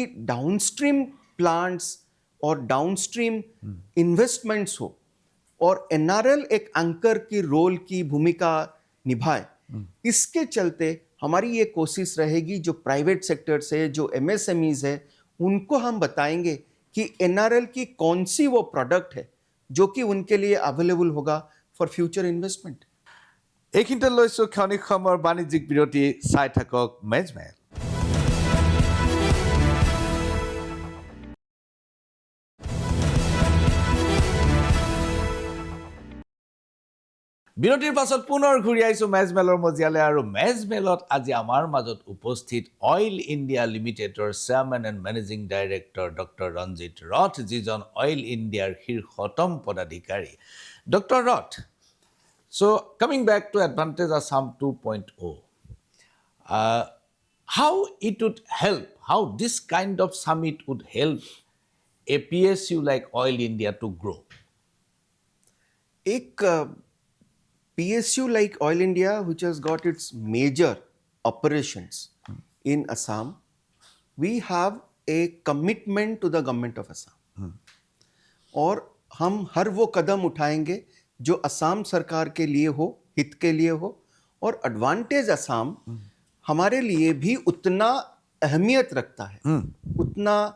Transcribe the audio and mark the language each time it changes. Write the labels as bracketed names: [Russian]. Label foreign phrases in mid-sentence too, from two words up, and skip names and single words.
[English] downstream plants [Hindi] और [English] downstream investments [Hindi] हो और NRL एक एंकर की रोल की भूमिका निभाए, इसके चलते हमारी ये कोशिश रहेगी जो [English] private sector [Hindi] से, जो MSMEs है, उनको हम बताएंगे कि NRL की कौन सी वो प्रोडक्ट है जो कि उनके लिए अवेलेबल होगा [English] for future investment. [Assamese] এইখিনিতে লৈছোঁ ক্ষণিক সময়ৰ বাণিজ্যিক বিৰতি, চাই থাকক মেজমেল। বিৰতিৰ পাছত পুনৰ ঘূৰি আহিছোঁ মেজমেলৰ মজিয়ালৈ, আৰু মেজমেলত আজি আমাৰ মাজত উপস্থিত অইল ইণ্ডিয়া লিমিটেডৰ [English] chairman and managing director [Assamese] ডক্টৰ ৰঞ্জিত ৰথ, যিজন অইল ইণ্ডিয়াৰ শীৰ্ষতম পদাধিকাৰী। ডক্টৰ ৰথ, [English] so coming back to Advantage Assam 2.0, how it would help, how this kind of summit would help a PSU like Oil India to grow? [Hindi] एक [English] PSU like Oil India, which has got its major operations in Assam, we have a commitment to the government of Assam, [Hindi] और हम हर वो कदम उठाएंगे जो असम सरकार के लिए हो, हित के लिए हो, और एडवांटेज असम हमारे लिए भी उतना अहमियत रखता है, उतना